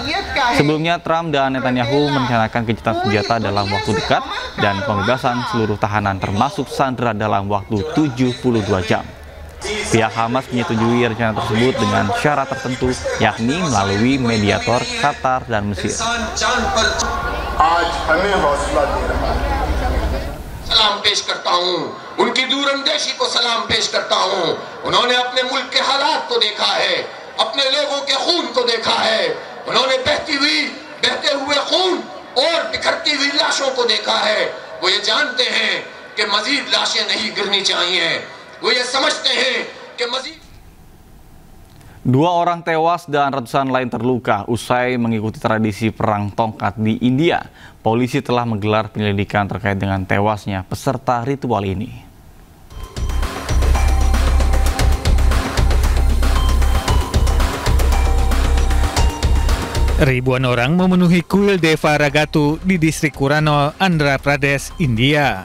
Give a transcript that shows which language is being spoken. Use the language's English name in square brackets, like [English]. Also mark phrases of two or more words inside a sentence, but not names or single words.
[Indonesian] Sebelumnya, Trump dan Netanyahu merencanakan gencatan senjata dalam waktu dekat dan pembebasan seluruh tahanan termasuk sandera dalam waktu 72 jam. Pihak Hamas menyetujui rencana tersebut dengan syarat tertentu, yakni melalui mediator Qatar dan Mesir. [Hindi] सलाम पेश करता हूँ, उनकी दूरंदेशी को सलाम पेश करता हूँ। उन्होंने अपने मुल्क के हालात को देखा है, अपने लोगों के खून को देखा है, उन्होंने बहते हुए खून और बिखरती हुई लाशों को देखा है। वो ये जानते हैं कि मजीद लाशें नहीं गिरनी चाहिए, वो ये समझते हैं कि मजीद। [Indonesian] 2 orang tewas dan ratusan lain terluka usai mengikuti tradisi perang tongkat di India. Polisi telah menggelar penyelidikan terkait dengan tewasnya peserta ritual ini. Ribuan orang memenuhi kuil Deva Ragatu di distrik Kurano, Andhra Pradesh, India.